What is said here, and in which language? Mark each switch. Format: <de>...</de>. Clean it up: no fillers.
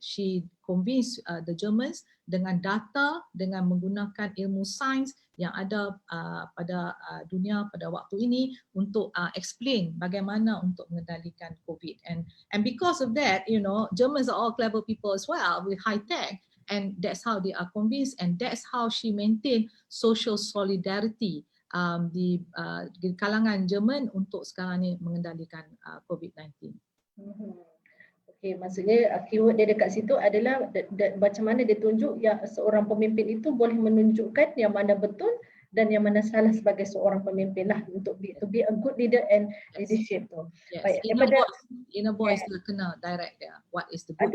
<en>She convinced the Germans</en> <ms>dengan data, dengan menggunakan ilmu sains. yang ada pada dunia pada waktu ini untuk explain bagaimana untuk mengendalikan COVID.</ms> <en>And because of that, you know, Germans are all clever people as well with high tech, and that's how they are convinced, and that's how she maintain social solidarity</en> <ms>di kalangan Jerman untuk sekarang ni mengendalikan COVID-19. Okey, maksudnya keyword dia dekat situ adalah macam mana dia tunjuk yang seorang pemimpin itu boleh menunjukkan yang mana betul dan yang mana salah sebagai seorang pemimpin lah untuk</ms> <en>to be a good leader and leadership</en> <ms>tu.</ms> <en>Yes.</en> <ms>Baik,</ms> <en>Inner voice tu kena direct dia. What is the good?</en>